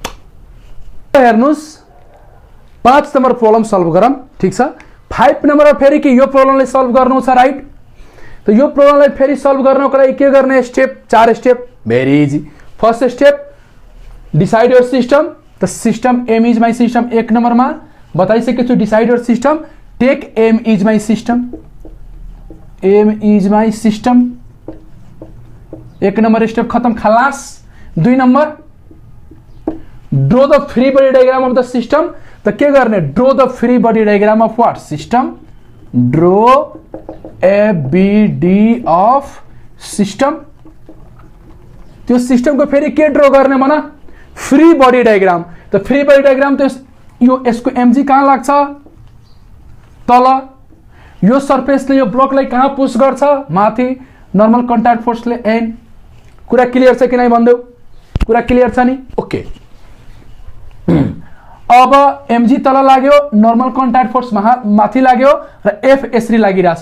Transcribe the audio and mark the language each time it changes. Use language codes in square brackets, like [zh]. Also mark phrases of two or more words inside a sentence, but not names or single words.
[ne] हेर्नुस् 5 नम्बर [en] problem solve [ne] गरौँ ठीक छ 5 नम्बरमा फेरि के यो प्रब्लमलाई सल्भ गर्नु छ राइट त यो प्रब्लमलाई फेरि सल्भ गर्नको लागि के गर्ने स्टेप 4 [en] step very easy first step decide your system the system m is my system [hi] एक नंबर में [ne] बताइसकेको छु [en] decide your system take m is my system [ne] एक नंबर स्टेप खत्म खलास 2 नंबर [en] draw the free body diagram of the system [ne] त के गर्ने [en] draw the free body diagram of what system draw ABD of system [ne] त्यो सिस्टम को फेरि के ड्रॉ गर्ने मना [en] free body diagram [ne] तो [en] free body diagram [ne] तो यो यसको mg कहाँ लाग्छ तल यो सरफेसले यो ब्लकलाई कहाँ पुश गर्छ माथि [en] normal contact [ne] फोर्सले n कुरा क्लियर छ कि नै भन्देऊ कुरा क्लियर छ नि ओके अब mg तल लाग्यो, [en] normal contact force [ne] माथि लाग्यो र F यसरी लागिरहेछ।